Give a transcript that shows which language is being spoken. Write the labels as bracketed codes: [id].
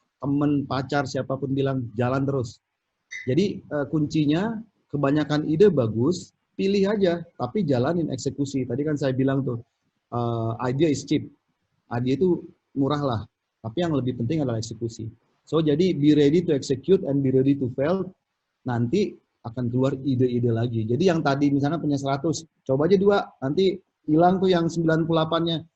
[id] Teman, pacar, siapapun bilang, jalan terus. Jadi kuncinya, kebanyakan ide bagus, pilih aja, tapi jalanin eksekusi. Tadi kan saya bilang tuh, [en] idea is cheap. [id] Idea itu murah lah, tapi yang lebih penting adalah eksekusi. [en] So, jadi be ready to execute and be ready to fail. [id] Nanti akan keluar ide-ide lagi. Jadi yang tadi misalnya punya 100, coba aja 2, nanti hilang tuh yang 98-nya.